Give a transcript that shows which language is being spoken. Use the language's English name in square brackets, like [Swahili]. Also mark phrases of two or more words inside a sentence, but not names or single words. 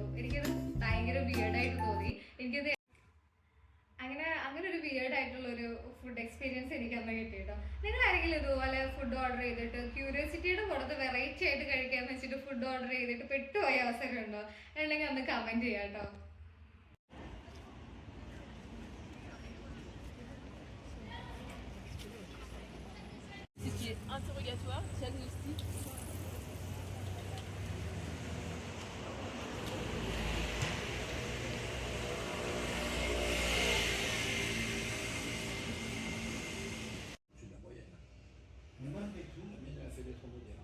[Malayalam] എനിക്കത് ഭയങ്കര വിയർഡായിട്ട് തോന്നി. എനിക്കത് അങ്ങനെ ഒരു വിയേർഡ് ആയിട്ടുള്ള ഒരു [English] food experience [Malayalam] എനിക്ക് അന്ന് കിട്ടിയിട്ടോ. നിങ്ങൾ ആരെങ്കിലും ഇതുപോലെ [English] food order [Malayalam] ചെയ്തിട്ട് ക്യൂരിയോസിറ്റിയുടെ പുറത്ത് വെറൈറ്റി ആയിട്ട് കഴിക്കാന്ന് വെച്ചിട്ട് [English] food order [Malayalam] ചെയ്തിട്ട് പെട്ടുപോയ അവസരം ഉണ്ടോ? അല്ലെങ്കിൽ ഒന്ന് കമന്റ് ചെയ്യാം കേട്ടോ. [French] Interrogatoire, diagnostic. Mais malgré tout, la mienne, elle a fait des trop modernes.